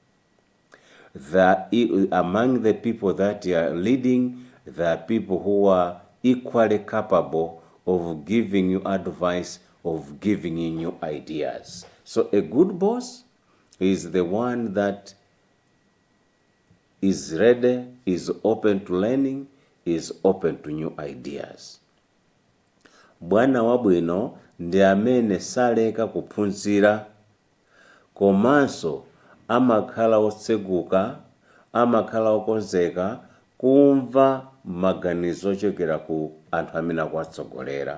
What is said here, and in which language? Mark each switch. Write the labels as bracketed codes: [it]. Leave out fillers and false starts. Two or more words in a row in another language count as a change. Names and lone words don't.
[en] Among the people that you are leading, there are people who are equally capable of giving you advice, of giving you new ideas. So a good boss is the one that is ready, is open to learning, is open to new ideas. [ny] Bwana wabwino ndi amene saleka kuphunzira komanso amakhala otseguka, amakhala okonzeka kumva maganizo ochokera ku anthu amene akuwatsogolera.